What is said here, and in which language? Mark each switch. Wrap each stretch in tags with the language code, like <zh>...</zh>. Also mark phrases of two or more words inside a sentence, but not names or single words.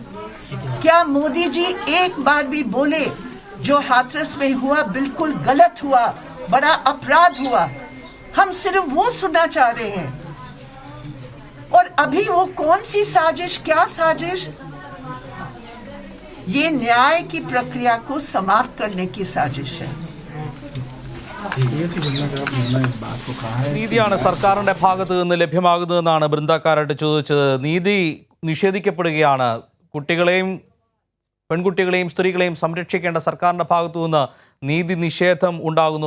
<hi>क्या मोदी जी एक बार भी बोले जो हाथरस में हुआ बिल्कुल गलत हुआ, बड़ा अपराध हुआ? हम सिर्फ वो सुनना चाह रहे हैं। और अभी वो कौन सी साजिश, क्या साजिश? ये न्याय की प्रक्रिया को समाप्त करने की साजिश है।</hi> <ml>നീതിയാണ് സർക്കാരിന്റെ ഭാഗത്ത് നിന്ന് ലഭ്യമാകുന്നതെന്നാണ് ബൃന്ദാക്കാരായിട്ട് ചോദിച്ചത്. നീതി നിഷേധിക്കപ്പെടുകയാണ്. കുട്ടികളെയും പെൺകുട്ടികളെയും സ്ത്രീകളെയും സംരക്ഷിക്കേണ്ട സർക്കാരിന്റെ ഭാഗത്തു നിന്ന് നീതി നിഷേധം ഉണ്ടാകുന്നു.</ml>